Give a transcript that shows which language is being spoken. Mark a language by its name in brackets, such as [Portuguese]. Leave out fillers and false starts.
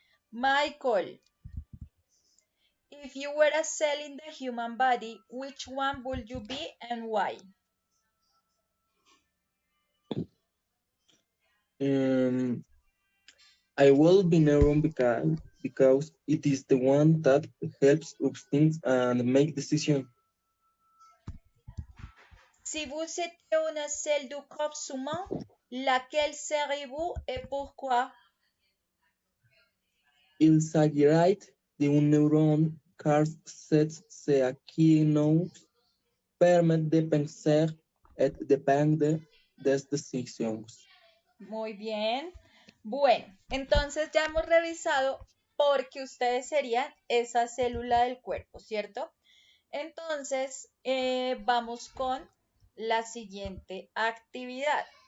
[English] Michael, if you were a cell in the human body, which one would you be and why? I will be neuron because it is the one that helps us think and make decisions. [French] Si vous étiez une cellule du corps humain, laquelle seriez-vous et pourquoi? Il s'agirait d'un neuron car ce qui nous permet de penser et de prendre des décisions. [Spanish] Muy bien. Bueno, entonces ya hemos revisado por qué ustedes serían esa célula del cuerpo, ¿cierto? Entonces, vamos con la siguiente actividad.